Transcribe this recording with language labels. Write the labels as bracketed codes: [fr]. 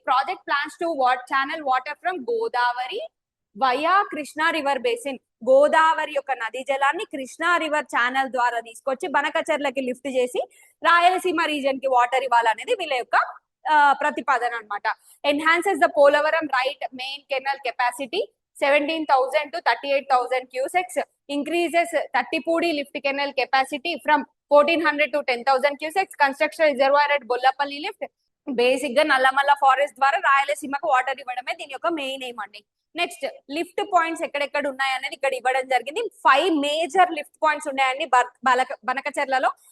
[en] Project plans to channel water from Godavari via Krishna river basin. [te] Godavari యొక్క నదీ జలాన్ని కృష్ణా రివర్ ఛానల్ ద్వారా తీసుకొచ్చి బనకచెర్లకి లిఫ్ట్ చేసి రాయలసీమ రీజన్ కి వాటర్ ఇవ్వాలనేది వీళ్ళ యొక్క ప్రతిపాదన అనమాట. [en] Enhances the Polavaram right main canal capacity 17,000 to 38,000 cusecs, increases Tattipudi lift canal capacity from 1,400 to 10,000 cusecs, construction reservoir at Bollapalli lift. [te] Basic గా నల్లమల్ల ఫారెస్ట్ ద్వారా రాయలసీమకు వాటర్ ఇవ్వడమే దీని యొక్క మెయిన్ ఎయిమ్ అండి. నెక్స్ట్ లిఫ్ట్ పాయింట్స్ ఎక్కడెక్కడ ఉన్నాయనేది ఇక్కడ ఇవ్వడం జరిగింది. 5 మేజర్ లిఫ్ట్ పాయింట్స్ ఉన్నాయండి బనకచెర్లలో.